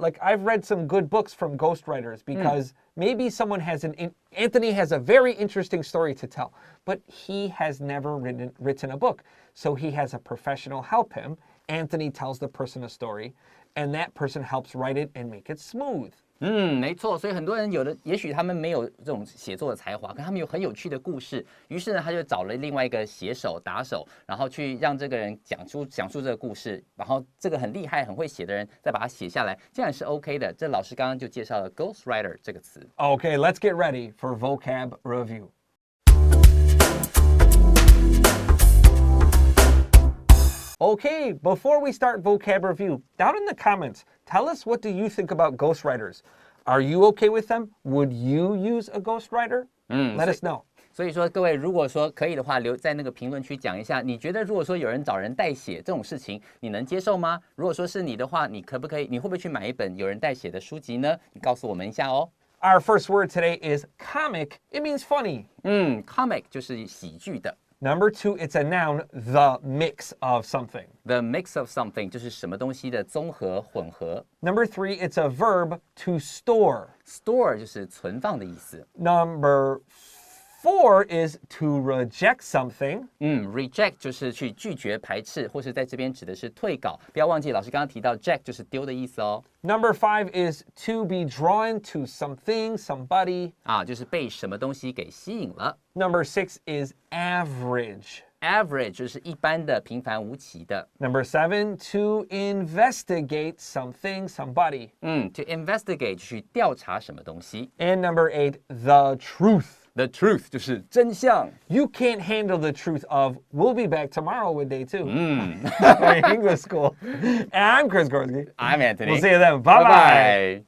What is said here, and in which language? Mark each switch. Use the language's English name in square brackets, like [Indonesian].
[English] Like, I've read some good books from ghostwriters because maybe someone has Anthony has a very interesting story to tell, but he has never written a book. So he has a professional help him. Anthony tells the person a story, and that person helps write it and make it smooth. [Chinese] 没错，所以很多人也许他们没有这种写作的才华，可他们有很有趣的故事，于是呢，他就找了另外一个写手、打手，然后去让这个人讲述这个故事，然后这个很厉害、很会写的人再把它写下来，这样是 OK 的。这老师刚刚就介绍了 ghostwriter 这个词。 [English] Okay, let's get ready for vocab review. Okay, before we start vocab review, down in the comments, tell us what do you think about ghostwriters? Are you okay with them? Would you use a ghostwriter? Let us know. [Chinese] 所以说，各位如果说可以的话，留在那个评论区讲一下，你觉得如果说有人找人代写这种事情，你能接受吗？如果说是你的话，你可不可以？你会不会去买一本有人代写的书籍呢？你告诉我们一下哦。 [English] Our first word today is comic. It means funny. [Chinese] Comic 就是喜剧的。 [English] Number 2, it's a noun, the mix of something. The mix of something [Chinese] 就是什么东西的综合混合。 [English] Number 3, it's a verb, to store. [Chinese] Store 就是存放的意思。 [English] Number 4 is to reject something. [Chinese] Reject 就是去拒绝、排斥，或是在这边指的是退稿。不要忘记，老师刚刚提到 reject 就是丢的意思哦。 [English] Number 5 is to be drawn to something, somebody. [Chinese] 就是被什么东西给吸引了。 [English] Number 6 is average. [Chinese] Average 就是一般的、平凡无奇的。 [English] Number 7, to investigate something, somebody. To investigate [Chinese] 去调查什么东西。 [English] And number 8, the truth. [Chinese] The truth 就是真相。 [English] You can't handle the truth of, we'll be back tomorrow with day 2. English school. And I'm Chris Gorski. I'm Anthony. We'll see you then. Bye-bye.